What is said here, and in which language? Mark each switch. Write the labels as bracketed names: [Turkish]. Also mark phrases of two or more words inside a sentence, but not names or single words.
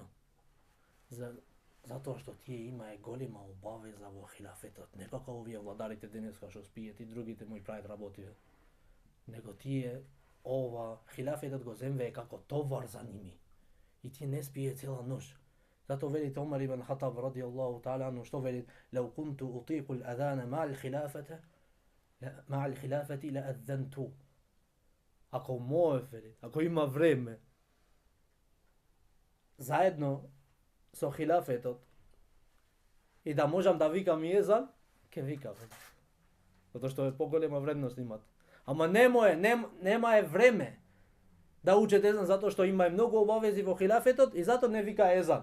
[Macedonian] Затоа што тие имае голема обавеза во хилафетот, не како овие владарите денеска што спијат и другите му и прават работи. Него тие ова хилафетот го земве како товар за ними. И тие не спие цела ноќ. Затоа велите Омар ибн Хатаб [Arabic] رضي الله تعالى عنه [Macedonian] што вели: [Arabic] "لو كنت أطيق الأذان مع الخلافة لأذنت." [Macedonian] Ако можев, ако има време, заедно со хилафетот и да можам да викам и езан, ќе викам. Затоа што е поголема вредност имат. Ама нема е време да учат езан затоа што има многу обавези во хилафетот и затоа не вика езан.